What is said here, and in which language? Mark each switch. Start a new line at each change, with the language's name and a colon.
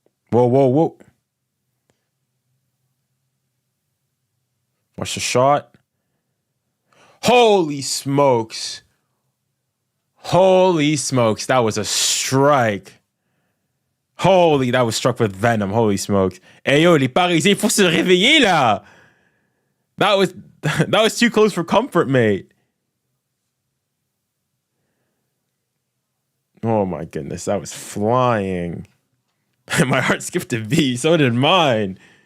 English: Whoa. Watch the shot. Holy smokes. That was a strike. That was struck with venom. Holy smokes.
French: Hey yo, les Parisiens, faut se réveiller là.
English: That was too close for comfort, mate. Oh my goodness, that was flying. My heart skipped a beat, so did mine.